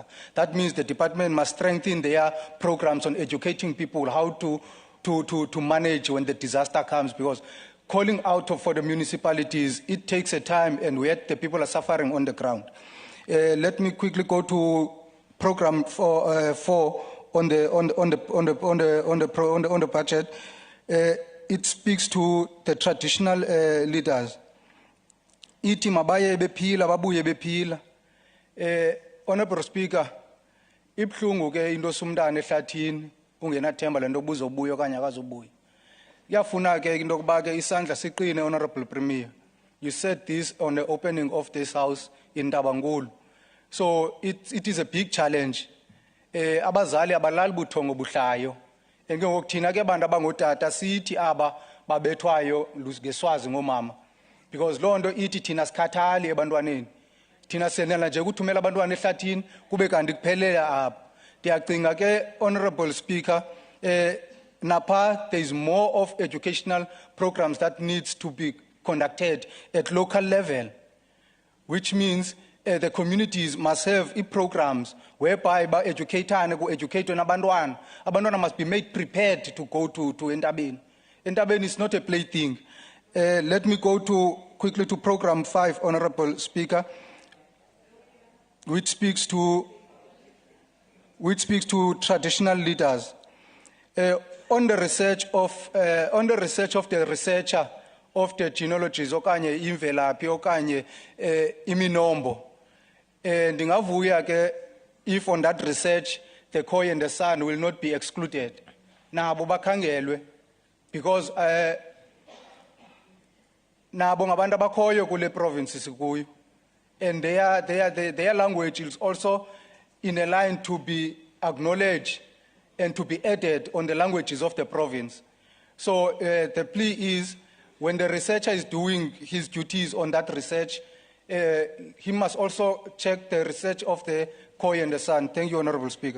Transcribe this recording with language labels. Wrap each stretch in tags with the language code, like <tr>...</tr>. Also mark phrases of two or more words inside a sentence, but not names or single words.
<en>That means the department must strengthen their programs on educating people how to manage when the disaster comes, because calling out for the municipalities, it takes a time, and yet the people are suffering on the ground. Let me quickly go to program 4 on the budget. It speaks to the traditional leaders.</en> <xh>Iti mabaye bephila babuye bephila.</xh> <en>Honourable Speaker,</en> <xh>ibhlungu ke into somntana ehlathini ungenathemba lento buzobuya okanye akazobuya. Kuyafuna ke into kuba ke isandla siqine,</xh> <en>Honourable Premier. You said this on the opening of this house in Tabangulu. So it is a big challenge.</en> <xh>Abazali abalali buthongo buhlayo. Ke ngokuthina ke abantu abangotata sithi aba babethwayo ngeswazi ngomama. because loo nto ithi thina sikhathali ebantwaneni. Thina senela nje ukuthumela abantwana ehlathini kube kanti kuphelele apha. Ndiyacinga ke,</xh> <en>Honorable Speaker, Napa, there is more of educational programs that needs to be conducted at local level, which means the communities must have programs whereby educate abantwana. Abantwana must be made prepared to go to Entabeni. Entabeni is not a plaything. Let me go quickly to program 5, Honorable Speaker, which speaks to traditional leaders. On the research of the researcher of the genealogies,</en> <xh>okanye imvelaphi okanye iminombo. Ndingavuya ke</xh> <en>if on that research the Khoi and the San will not be excluded.</en> <xh>Nabo bakhangelwe, because nabo ngabantu abakhoyo kule province sikuyo,</xh> <en>and their language is also in a line to be acknowledged and to be added on the languages of the province. So the plea is, when the researcher is doing his duties on that research, he must also check the research of the Khoi and the San. Thank you, Honorable Speaker.</en>